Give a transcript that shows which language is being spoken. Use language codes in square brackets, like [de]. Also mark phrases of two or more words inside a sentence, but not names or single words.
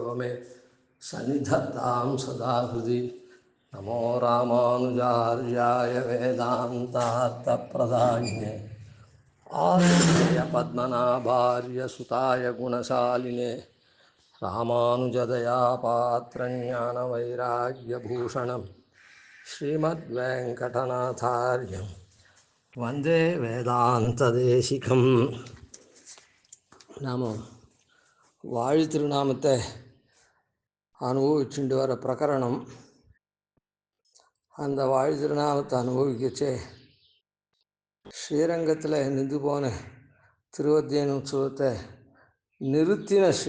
[sa] मे सन्निधत्तां सदा हृदि नमो रामानुजार्याय वेदान्तार्थप्रदायिने आर्य पद्मनाभार्य सुताय गुणशालिने रामानुजदया पात्रज्ञानवैराग्यभूषणं श्रीमद्वेङ्कटनाथार्यं वन्दे வேதாந்ததேசிகம். [ta] நாம் வாழி திருநாமத்தை அனுபவிச்சுட்டு வர பிரகரணம். அந்த வாழி திருநாமத்தை அனுபவிக்கச்சே ஸ்ரீரங்கத்தில் நின்று போன திருவத்தியன் உற்சவத்தை நிறுத்தின